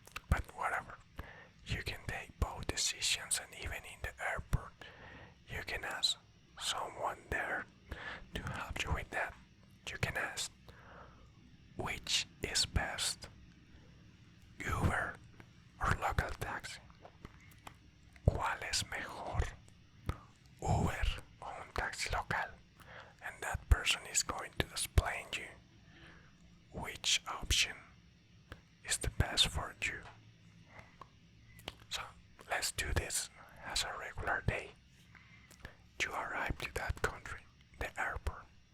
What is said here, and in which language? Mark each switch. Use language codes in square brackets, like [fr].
[en] But whatever, you can take both decisions, and even in the airport, you can ask someone there to help you with that. You can ask, which is best, Uber or local taxi? [es] ¿Cuál es mejor, Uber o un taxi local? [en] And that person is going to explain you which option is the best for you. So let's do this as a regular day. You arrive to that country, the airport.